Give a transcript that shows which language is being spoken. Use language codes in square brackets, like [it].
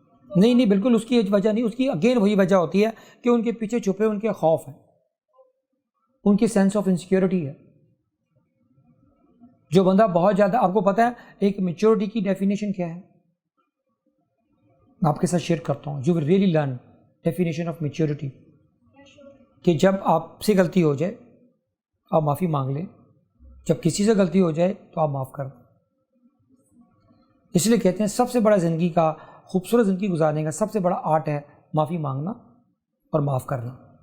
[ur] نہیں، بالکل اس کی وجہ نہیں. اس کی اگین وہی وجہ ہوتی ہے کہ ان کے پیچھے چھپے ان کے خوف ہیں، ان کی [en] sense of insecurity [ur] ہے. جو بندہ بہت زیادہ، آپ کو پتہ ہے ایک میچورٹی کی ڈیفینیشن کیا ہے؟ میں آپ کے ساتھ شیئر کرتا ہوں. [en] You will really learn definition of maturity. [ur] کہ جب آپ سے غلطی ہو جائے آپ معافی مانگ لیں، جب کسی سے غلطی ہو جائے تو آپ معاف کر دیں. اس لیے کہتے ہیں سب سے بڑا زندگی کا خوبصورت زندگی گزارنے کا سب سے بڑا آرٹ ہے معافی مانگنا اور معاف کرنا.